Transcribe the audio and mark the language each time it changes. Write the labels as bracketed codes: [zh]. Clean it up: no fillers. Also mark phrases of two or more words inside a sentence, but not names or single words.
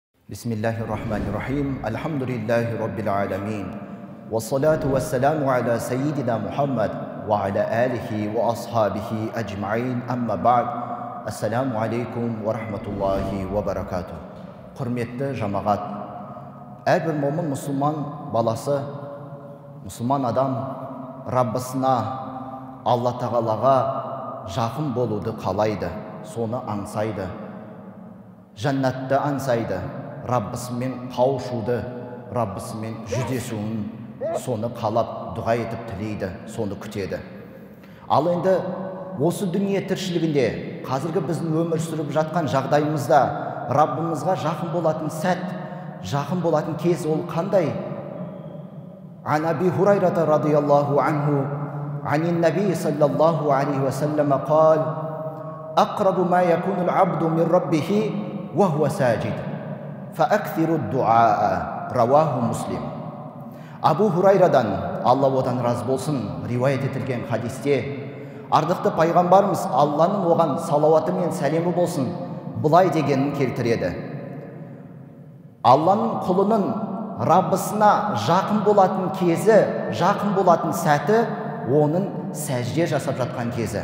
[ar] بسم الله الرحمن الرحيم الحمد لله رب العالمين. والصلاة والسلام على سيدنا محمد وعلى آله وأصحابه أجمعين. أما بعد. السلام عليكم ورحمة الله وبركاته. [kk] Hürmetli cemaat. Әрбір момын мұсылман баласы, мұсылман адам Раббысына, Алла Тағалаға жақын болуды қалайды, соны аңсайды. Жәннатты аңсайды, Раббысымен қауышуды, Раббысымен жүздесуін, соны қалап, дұға етіп тілейді, соны күтеді. Ал енді осы дүние тіршілігінде, қазіргі біздің өмір сүріп жатқан жағдайымызда Раббымызға жақын болатын сәт, жақын болатын кез ол қандай? [ar] عن أبي هريرة رضي الله عنه عن النبي صلى الله عليه وسلم قال: أقرب ما يكون العبد من ربه وهو ساجد فأكثروا الدعاء. رواه مسلم. [kk] Абу Хурайрадан, Алла одан разы болсын, риуаят етілген хадисте ардықты пайғамбарымыз Алланың оған салауаты мен сәлемі болсын былай дегенін келтіреді: Алланың құлының Раббысына жақын болатын кезі, жақын болатын сәті оның сәжде жасап жатқан кезі.